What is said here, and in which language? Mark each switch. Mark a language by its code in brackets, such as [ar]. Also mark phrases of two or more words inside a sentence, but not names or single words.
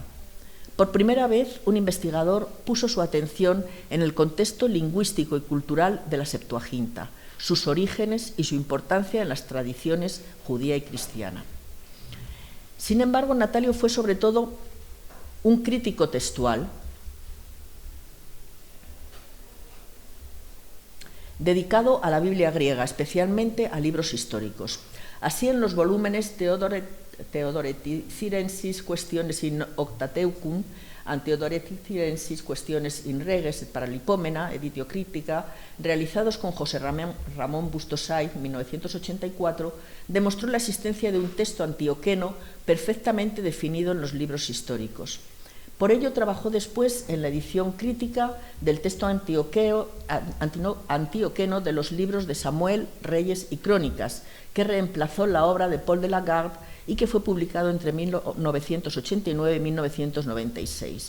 [es] Por primera vez, un investigador puso su atención en el contexto lingüístico y cultural de la Septuaginta, sus orígenes y su importancia en las tradiciones judía y cristiana. Sin embargo, Natalio fue sobre todo un crítico textual dedicado a la Biblia griega, especialmente a libros históricos. Así, en los volúmenes Theodoreticensis Questiones in Octateucum, Theodoreticensis Questiones in Reges et Paralipomena, editio crítica, realizados con José Ramón Bustos Saiz, 1984, demostró la existencia de un texto antioqueno perfectamente definido en los libros históricos. Por ello trabajó después en la edición crítica del texto antioqueno de los libros de Samuel, Reyes y Crónicas, que reemplazó la obra de Paul de Lagarde y que fue publicado entre 1989 y 1996.